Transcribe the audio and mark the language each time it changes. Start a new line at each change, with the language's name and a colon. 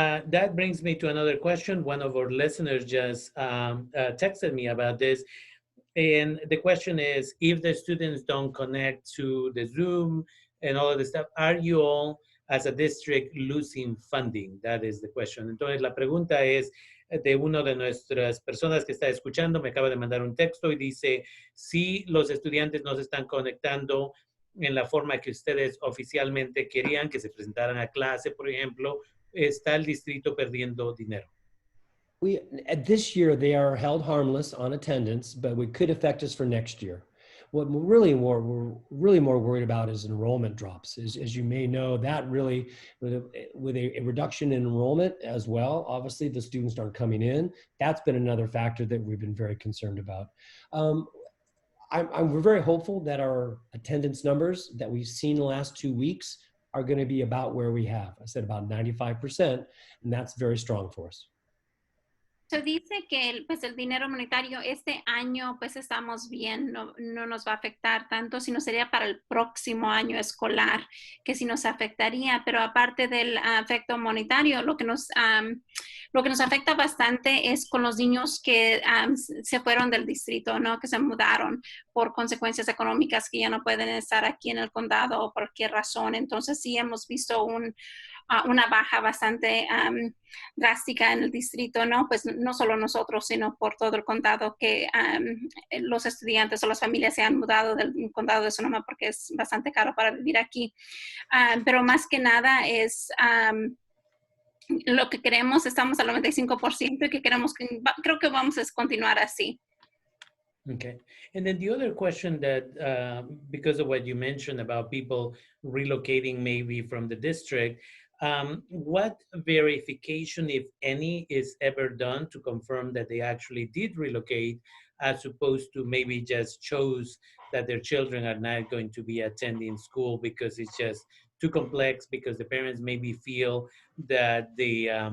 English: That brings me to another question. One of our listeners just texted me about this. And the question is, if the students don't connect to the Zoom and all of this stuff, are you all, as a district, losing funding? That is the question.
Spanish: Entonces, la pregunta es de uno de nuestras personas que está escuchando, me acaba de mandar un texto y dice, si los estudiantes no se están conectando en la forma que ustedes oficialmente querían que se presentaran a clase, por ejemplo, ¿está el distrito perdiendo dinero?
English: This year, they are held harmless on attendance, but it could affect us for next year. What we're really more worried about is enrollment drops. As you may know, that really, with a reduction in enrollment as well, obviously the students aren't coming in. That's been another factor that we've been very concerned about. We're very hopeful that our attendance numbers that we've seen the last 2 weeks are going to be about where we have. I said about 95%, and that's very strong for us.
Spanish: Se dice que pues el dinero monetario este año pues estamos bien, no nos va a afectar tanto, sino sería para el próximo año escolar que sí nos afectaría, pero aparte del efecto monetario, lo que nos afecta bastante es con los niños que se fueron del distrito, ¿no? Que se mudaron por consecuencias económicas, que ya no pueden estar aquí en el condado o por cualquier razón. Entonces sí hemos visto una baja bastante drástica en el distrito, ¿no? Pues no solo nosotros, sino por todo el condado, que los estudiantes o las familias se han mudado del condado de Sonoma porque es bastante caro para vivir aquí. Pero más que nada es lo que queremos, estamos al 95% y que queremos, creo que vamos a continuar así.
English: Okay. And then the other question that, because of what you mentioned about people relocating maybe from the district, what verification, if any, is ever done to confirm that they actually did relocate, as opposed to maybe just chose that their children are not going to be attending school because it's just too complex, because the parents maybe feel that the,